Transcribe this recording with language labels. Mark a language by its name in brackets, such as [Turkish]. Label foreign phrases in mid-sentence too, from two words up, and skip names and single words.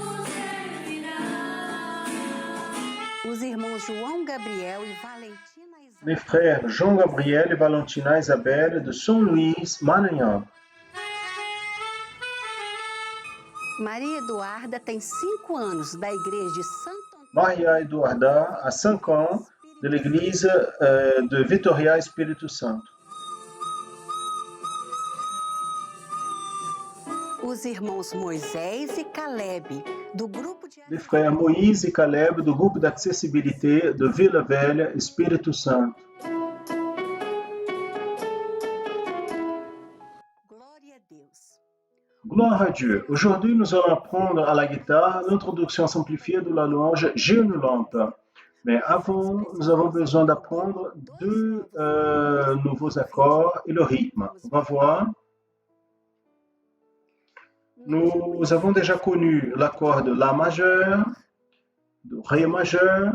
[Portuguese] Os irmãos João Gabriel e Valentina Isabel. [French] Les frères Jean-Gabriel et Valentina Isabelle de São Luís, Maranhão. [Portuguese] Maria Eduarda tem 5 anos da igreja de Santo Antônio. [French] Maria Eduarda a 5 ans de l'église de Vitória Espírito Santo. [Portuguese] Os irmãos Moisés e Caleb, do grupo de... [French] Les frères Moïse et Caleb [Portuguese] do grupo [French] d'accessibilité de Vila Velha, Espírito Santo. [Portuguese] Glória a Deus. [French] Gloire à Dieu. Aujourd'hui, nous allons apprendre à la guitare l'introduction simplifiée de la louange J'ai une lampe. Mais avant, nous avons besoin d'apprendre deux nouveaux accords et le rythme. On va voir. Nous avons déjà connu l'accord de La majeur, de Ré majeur.